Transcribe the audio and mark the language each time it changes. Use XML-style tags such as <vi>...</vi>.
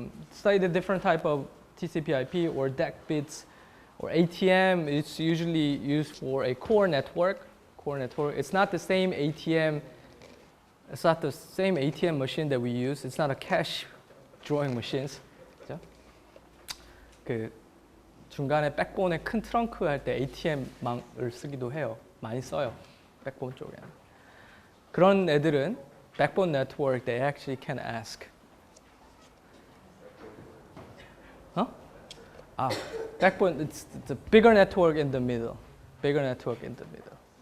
<en>Slightly different type of TCP/IP or DAC bits or ATM. It's usually used for a core network. It's not the same ATM. It's not the same ATM machine that we use. It's not a cash drawing machines.</en> <ko>그죠? 그 중간에 백본에 큰 트렁크 할 때 ATM망을 쓰기도 해요. 많이 써요. 백본 쪽에. 그런 애들은</ko> <en>backbone network, they actually can ask. Huh? Backbone, it's a bigger network in the middle. Bigger network in the middle.</en>